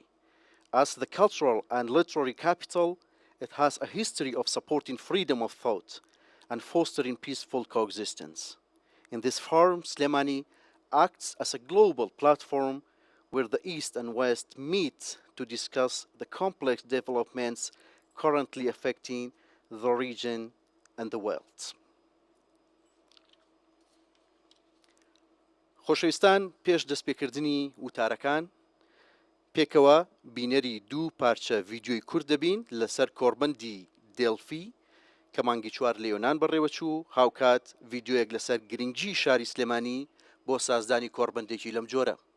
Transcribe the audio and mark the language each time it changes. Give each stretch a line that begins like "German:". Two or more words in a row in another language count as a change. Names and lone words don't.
English: As the cultural and literary capital, it has a history of supporting freedom of thought and fostering peaceful coexistence. In this forum, Slemani acts as a global platform where the East and West meet to discuss the complex developments currently affecting the region and the world.
Central Kurdish: خۆشەویستان، پێش دەستپێکردنی وتارەکان پێکەوە بینەری دوو پارچە ڤیدیۆی کورد دەبین لەسەر کۆڕبەندی دێڵفی کە مانگی چوار لە یۆنان بەڕێوەچوو هاوکات ڤیدیۆیەک لەسەر گرنگی شاری سلێمانی بۆ سازدانی کۆڕبەندێکی لەم جۆرە.